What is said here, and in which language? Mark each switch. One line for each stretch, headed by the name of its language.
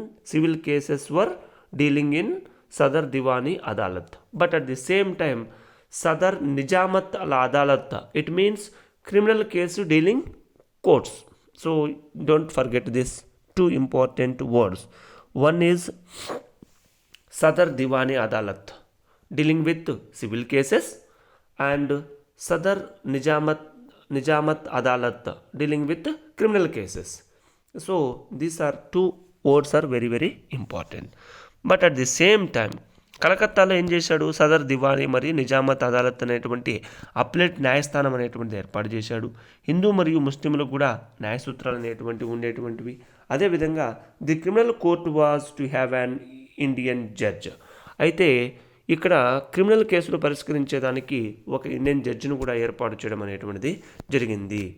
English: Civil cases were dealing in Sadar Diwani Adalat. But at the same time Sadar Nizamat al Adalat, it means criminal case dealing courts. So don't forget this 2 important words. One is Sadar Diwani Adalat dealing with civil cases and Sadar Nijamat Adalat dealing with criminal cases. So these are 2 words are very very important. But at the same time
Telugu: కలకత్తాలో ఏం చేశాడు? సదర్ దివానీ మరియు నిజామత్ అదాలత్ అనేటువంటి అప్లెట్ న్యాయస్థానం అనేటువంటిది ఏర్పాటు చేశాడు. హిందూ మరియు ముస్లింలకు కూడా న్యాయ సూత్రాలు అనేటువంటివి ఉండేటువంటివి.
English: అదేవిధంగా the criminal court was to have an Indian judge.
Telugu: అయితే ఇక్కడ క్రిమినల్ కేసులు పరిష్కరించేదానికి ఒక ఇండియన్ జడ్జిను కూడా ఏర్పాటు చేయడం అనేటువంటిది జరిగింది.